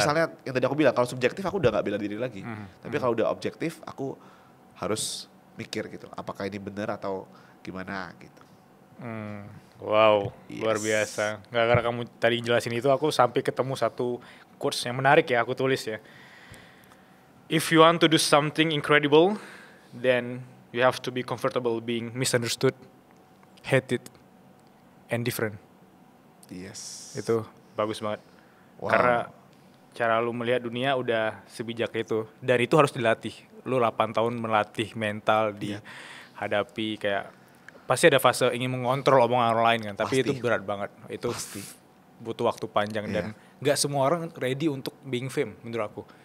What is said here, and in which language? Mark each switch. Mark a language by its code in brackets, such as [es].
[id] misalnya yang tadi aku bilang, kalau subjektif aku udah nggak bela diri lagi. Tapi kalau udah objektif, aku harus mikir gitu. Apakah ini benar atau gimana gitu. Wow, luar [en] Yes. [id] biasa. Gara-gara kamu tadi jelasin itu, aku sampai ketemu satu quotes yang menarik ya, aku tulis ya. [en] If you want to do something incredible, then you have to be comfortable being misunderstood, hated, and different. Yes. [id] Itu bagus banget. Wow. Karena cara lu melihat dunia udah sebijak itu. Dan itu harus dilatih. Lu 8 tahun melatih mental dihadapi kayak pasti ada fase ingin mengontrol omongan orang lain kan, tapi Pasti. itu berat banget. Itu butuh waktu panjang dan nggak semua orang ready untuk [en] being fame [id] menurut aku.